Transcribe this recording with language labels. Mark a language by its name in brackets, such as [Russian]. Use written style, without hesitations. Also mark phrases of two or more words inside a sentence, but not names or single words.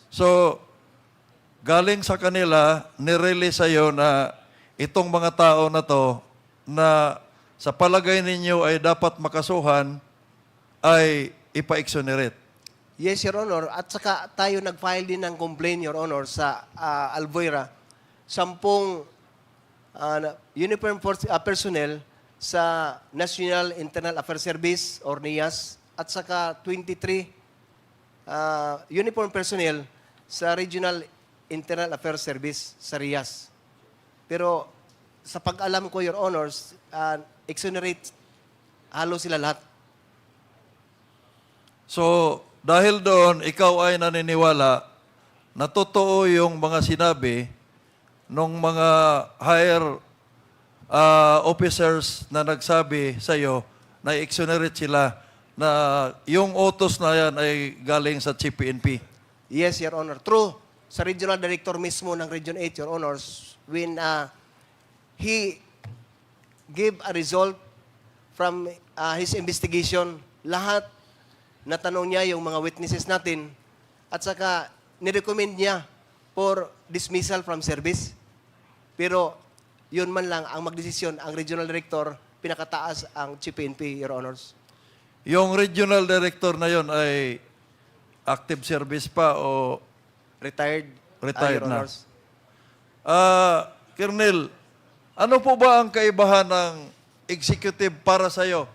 [Filipino] So, galing sa kanila, nirelease sa'yo na itong mga tao na to na sa palagay ninyo ay dapat makasuhan ay ipa-exonerate. [English] Yes, Your Honor. [Filipino] At saka tayo nag-file din ng complaint, [English] Your Honor, [Filipino] sa Albuera. 10 [English] uniform force, [Filipino] personnel sa National Internal Affairs Service or NIAS at saka 23 [English] uniform personnel [Filipino] sa Regional Internal Affairs Service sa RIAS. Pero sa pag-alam ko, [English] Your Honors, [Filipino] exonerate halos sila lahat. So, dahil doon, ikaw ay naniniwala na totoo yung mga sinabi ng mga [English] higher officers [Filipino] na nagsabi sa iyo na exonerate sila na yung utos na yan ay galing sa Chief PNP. [English] Yes, Your Honor. True. [Filipino] Sa Regional Director mismo ng Region 8, [English] Your Honors, when he gave a result from his investigation, [Filipino] lahat natanong niya yung mga witnesses natin at saka nirecommend niya [English] for dismissal from service. [Filipino] Pero yun man lang ang magdesisyon, ang Regional Director, pinakataas ang Chief PNP, [English] Your Honors. [Filipino] Yung regional director na yon ay [English] active service [Filipino] pa o retired, retired [English] Your [Filipino] na? [English] Honors. [Filipino] Colonel, ano po ba ang kaibahan ng executive para sa iyo?